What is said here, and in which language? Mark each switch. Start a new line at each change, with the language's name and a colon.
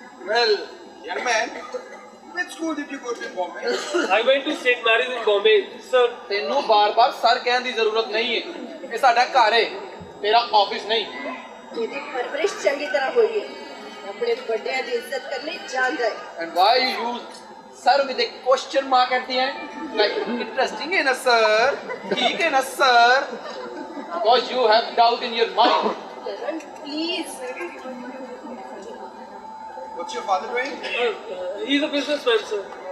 English: Well, young man, which school did you go to in Bombay? I went to St. Mary's in Bombay, sir.
Punjabi: ਤੈਨੂੰ ਬਾਰ-ਬਾਰ sir ਕਹਿਣ ਦੀ ਜ਼ਰੂਰਤ ਨਹੀਂ ਹੈ ਇਹ ਸਾਡਾ ਘਰ ਹੈ ਤੇਰਾ ਆਫਿਸ ਨਹੀਂ ਇਹਦੀ ਪਰਵਰਿਸ਼ ਚੰਗੀ ਤਰ੍ਹਾਂ ਹੋਈ ਹੈ ਆਪਣੇ ਵੱਡਿਆਂ ਦੀ ਇੱਜ਼ਤ ਕਰਨੀ ਜਾਣਦਾ ਹੈ
English: and why you use sir with a question mark at the end like interesting
Hindi: है ना
English: sir
Hindi: ठीक है ना
English: sir because you have doubt in your mind
Hindi: Karan please
English: What's your father doing? He's a businessman, sir.